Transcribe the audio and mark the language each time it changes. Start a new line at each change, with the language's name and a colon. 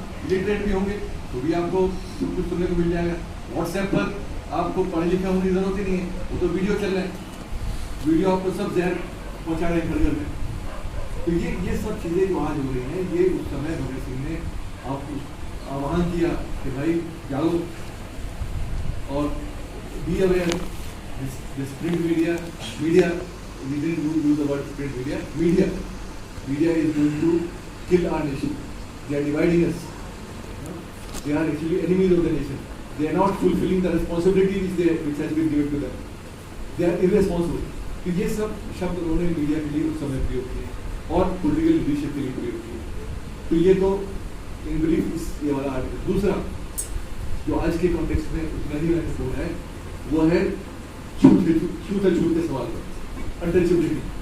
Hindi: Literate भी होंगे तो भी आपको सब कुछ सुनने को मिल जाएगा। व्हाट्सएप पर आपको पढ़े लिखे होने की जरूरत ही नहीं है, वो तो वीडियो चल रहे हैं, वीडियो आपको सब जहर पहुँचा रहे हैं घर घर में। तो ये सब चीज़ें जो आज हो रही हैं, ये उस समय भगत सिंह ने आपको आह्वान किया कि भाई जाओ और
English: Be aware. This print media we didn't use the word print media is going to kill our nation. They are dividing us. They are actually enemies of the nation. They are not fulfilling the responsibility which has been given to them. They are irresponsible.
Hindi: तो ये सब शब्द उन्होंने media के लिए उस समय प्रयोग किए और पॉलिटिकल लीडरशिप के लिए प्रयोग किए। तो ये तो
English: in brief
Hindi: ये वाला आर्टिकल। दूसरा जो आज के कॉन्टेक्स्ट में उतना ही महत्वपूर्ण है वो है छूत के सवाल पर, अनटचेबिलिटी।